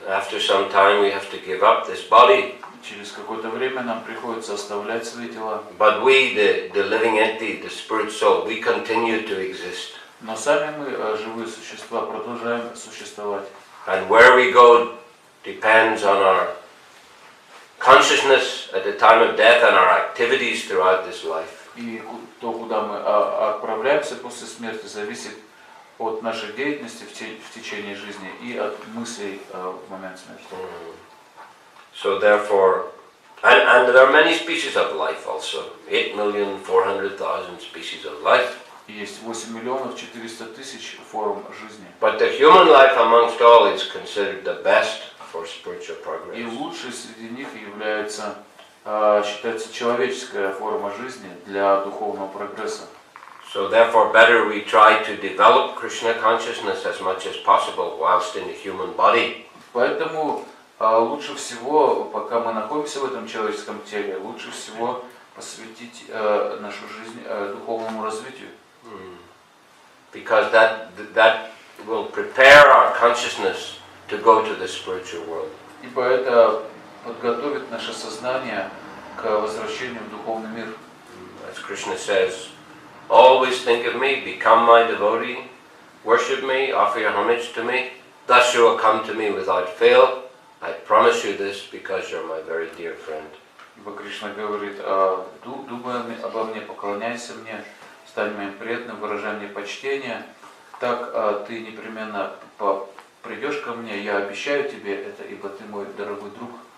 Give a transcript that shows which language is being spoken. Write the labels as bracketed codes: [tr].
[en] After some time we have to give up this body. [ru] Через какое-то время нам приходится оставлять свои тела. [en] But we, the living entity, the spirit soul, we continue to exist. [ru] Но сами мы, живые существа, продолжаем существовать. [en] And where we go depends on our consciousness at the time of death and our activities throughout this life. [ru] И то, куда мы отправляемся после смерти, зависит от нашей деятельности в течение жизни и от мыслей в момент смерти. [en] So therefore, and there are many species of life also. 8,400,000 species of life. [ru] Есть 8 миллионов 400 тысяч форм жизни. [en] But the human life amongst all is considered the best for spiritual progress. [ru] И лучшей среди них является, считается человеческая форма жизни для духовного прогресса. [en] So therefore better we try to develop Krishna consciousness as much as possible whilst in the human body. [ru] Поэтому лучше всего, пока мы находимся в этом человеческом теле, лучше всего посвятить нашу жизнь духовному развитию. [en] Because that will prepare our consciousness to go to the spiritual world. [ru] Ибо это подготовит наше сознание к возвращению в духовный мир. [en] As Krishna says, always think of me, become my devotee, worship me, offer your homage to me. Thus you will come to me without fail. I promise you this because you're my very dear friend. [ru] Ибо Кришна говорит, думай обо мне, поклоняйся мне, стань моим преданным, выражай мне почтение, так ты непременно придешь ко мне, я обещаю тебе это, ибо ты мой дорогой друг.